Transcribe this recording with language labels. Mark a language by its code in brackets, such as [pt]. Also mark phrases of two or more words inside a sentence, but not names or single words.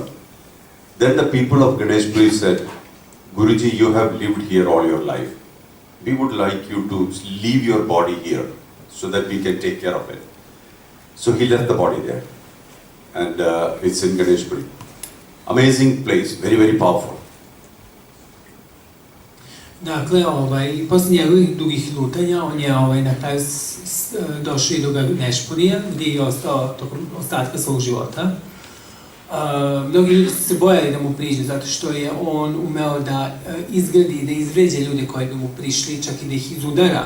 [en] Then the people of Ganeshpuri said, Guruji, you have lived here all your life. We would like you to leave your body here so that we can take care of it. So he left the body there. And it's in Ganeshpuri. Amazing place, very, very powerful. [sr] Dakle, posle njegovih dugih lutanja, on je na kraju došao i do Ganeshpurija, gdje je ostao tokom ostatka svog života. Mnogi ljudi su se bojali da mu priđu, zato što je on umeo da izgradi, da izvređe ljude koji bi mu prišli, čak i da ih izudara.